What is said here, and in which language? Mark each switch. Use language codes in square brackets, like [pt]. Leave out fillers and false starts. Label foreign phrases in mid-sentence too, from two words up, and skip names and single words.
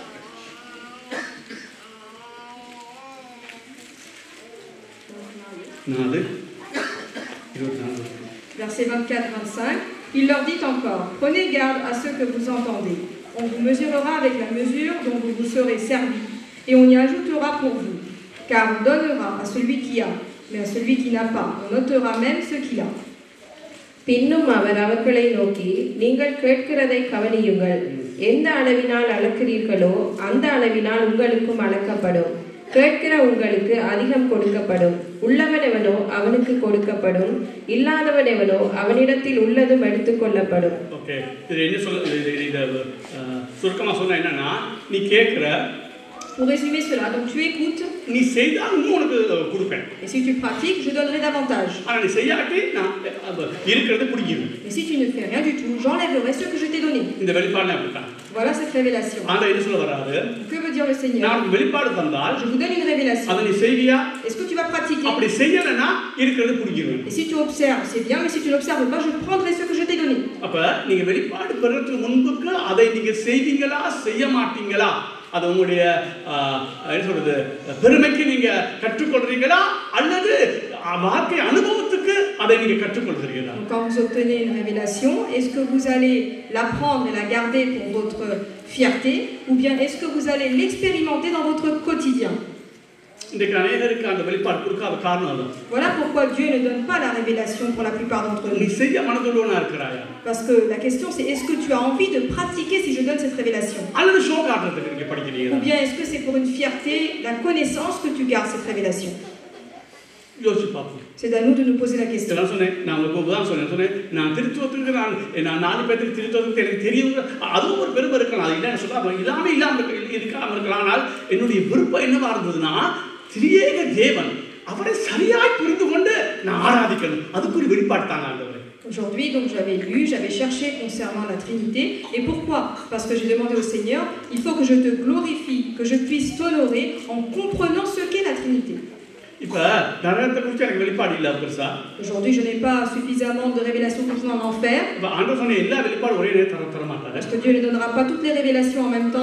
[fr] Verset 24-25. Il leur dit encore, prenez garde à ce que vous entendez. On vous mesurera avec la mesure dont vous vous serez servi, et on y ajoutera pour vous. Car on donnera à celui qui a, mais à celui qui n'a pas, on notera même ce qu'il a. [ta] பின்னும் அவர் அவர்களை நோக்கி, நீங்கள் கேட்கிறதை கவனியுங்கள். எந்த அளவினால் அளக்கிறீர்களோ அந்த அளவினால் உங்களுக்கும் அளக்கப்படும். கேட்கிற உங்களுக்கு அதிகம் கொடுக்கப்படும். உள்ளவனெவனோ அவனுக்கு கொடுக்கப்படும், இல்லாதவனெவனோ அவனிடத்தில் உள்ளதும் எடுத்துக் கொள்ளப்படும். ஓகே, இது என்ன சொல்ல சுருக்கமா சொன்னா என்னன்னா, நீ கேட்கிற [fr] Pour résumer cela, donc tu écoutes, [ta] நீ செய்தால் இன்னும் உனக்கு கொடுப்பேன். [fr] et si tu pratiques, je donnerai davantage. [ta] ஆனா நீ செய்யாட்டி நான் இருக்கிறது பிடிக்கும். [fr] Mais si tu ne fais rien du tout, j'enlèverai ce que je t'ai donné. [ta] இந்த வெளிப்பாடு அப்படிதான். [fr] Voilà cette révélation. [ta] ஆண்டவர் என்ன சொல்ல வராரு? [fr] Que veut dire le Seigneur? [ta] நான் வெளிப்பாடு தந்தால் [fr] Je vous donne une révélation. [ta] அதை நீ செய்வியா? [fr] Est-ce que tu vas pratiquer? [ta] அப்படி செய்யலனா இருக்கிறது பிடிக்கும். [fr] Et si tu observes, c'est bien, mais si tu n'observes pas, je prendrai ce que je t'ai donné. [ta] அப்ப நீங்க வெளிப்பாடு பெறறதுக்கு முன்புக்கு அதை நீங்க செய்வீங்களா செய்ய மாட்டீங்களா? அது உங்களுடைய என்ன சொல்றது பெருமைக்கு நீங்க கற்றுக்கொள்றீங்களா அல்லது வாழ்க்கை அனுபவத்துக்கு அதை நீங்க கற்றுக்கொள்றீங்களா? [fr] Quand vous obtenez une révélation, est-ce que vous allez l'apprendre et la garder pour votre fierté ou bien est-ce que vous allez l'expérimenter dans votre quotidien? [ta] இன்றைக்கு அநேகருக்கு அந்த வெளிப்பாடு கொடுக்காத காரணம் அதான். [fr] Voilà pourquoi Dieu ne donne pas la révélation pour la plupart d'entre [ta] நீ [fr] nous. [ta] செய்ய மனதுள்ளவனா இருக்கிறாயா? [fr] Parce que la question c'est est-ce que tu as envie de pratiquer si je donne cette révélation? [ta] அல்லது ஷோ காட்டுறதுக்கு நீங்க படிக்கிறீங்களா? [fr] Ou bien est-ce que c'est pour une fierté, la connaissance que tu gardes cette révélation? [ta] யோசிச்சு பார்ப்போம். [fr] C'est à nous de nous poser la question. [ta] நான் சொன்னேன், நான் உங்களுக்கு உதாரணம் சொன்னேன், நான் திருத்துவத்துக்கு நான் 4 பேருக்கு திருத்துவத்துக்கு எனக்கு தெரியும், அதுவும் ஒரு பெருமை இருக்கலாம். அது இல்லைன்னு சொல்ல இல்லாம இருக்கலாம். ஆனால் என்னுடைய விருப்பம் என்னவா இருந்ததுன்னா திரியேக தேவன் அவரை சரியாய் புரிந்து கொண்டு நான் ஆராதிக்கணும். அதுக்கு ஒரு வெளிப்பாடு தாங்க ஆண்டவரே. [fr] Aujourd'hui, donc j'avais lu, j'avais cherché concernant la Trinité. Et pourquoi? Parce que j'ai demandé au Seigneur, il faut que je te glorifie, que je puisse t'honorer en comprenant ce qu'est la Trinité. Aujourd'hui, je n'ai pas suffisamment de révélations concernant l'enfer. Parce que Dieu ne donnera pas toutes les révélations en même temps.